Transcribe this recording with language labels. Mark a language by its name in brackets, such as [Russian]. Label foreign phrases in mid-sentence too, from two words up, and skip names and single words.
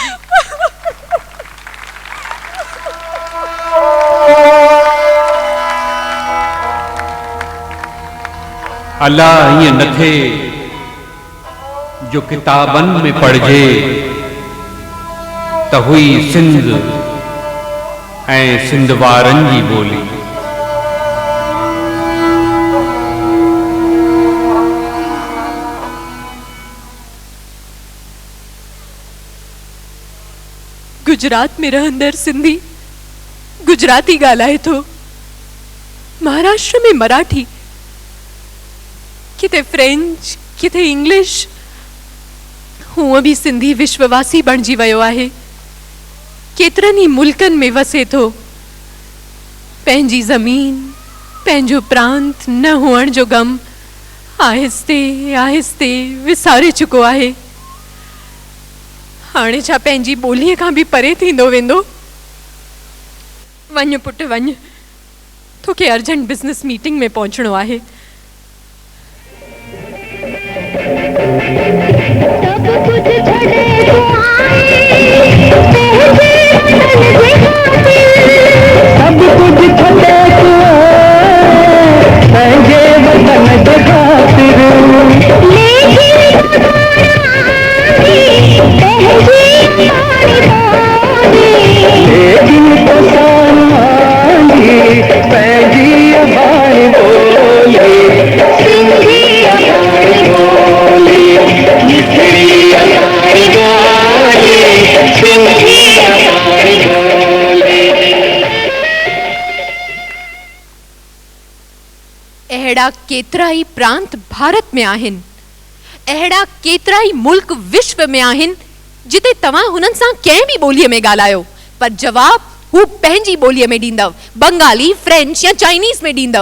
[Sindhi] अल्लाह ईअं न थे जो किताबनि में पढ़जे त हुई सिंध ऐं सिंध वारनि जी ॿोली। गुजरात में रहंदड़ सिंधी गुजराती ॻाल्हाए थो, महाराष्ट्र में मराठी, किथे फ्रेंच, किथे इंग्लिश। हूअं भी सिंधी विश्ववासी बणिजी वियो आहे, केतिरनि ई मुल्कनि में वसे थो। पंहिंजी ज़मीन, पंहिंजो प्रांत न हुअण जो गम आहिस्ते आहिस्ते विसारे चुको आहे। हाणे छा पंहिंजी ॿोलीअ खां बि परे थींदो वेंदो? वञ पुट वञ, तोखे [English] urgent business meeting [Sindhi] में पहुचणो आहे। सब कुछ छड़े तू आए, सब कुछ छड़े तू पंहिंजे वतन जे खातिर, लेकिन तो सानी पंहिंजी अबाणी बोली, सिंधी अबाणी बोली, मिठड़ी अबाणी बोली, सिंधी अबाणी बोली। अहिड़ा केतिरा ई प्रांत भारत में आहिनि, अहिड़ा केतिरा ई मुल्क विश्व में आहिनि जिते तव्हां हुननि सां कंहिं बि ॿोलीअ में ॻाल्हायो, पर जवाब हू पंहिंजी ॿोलीअ में ॾींदव, बंगाली, फ्रेंच या चाइनीज़ में ॾींदव।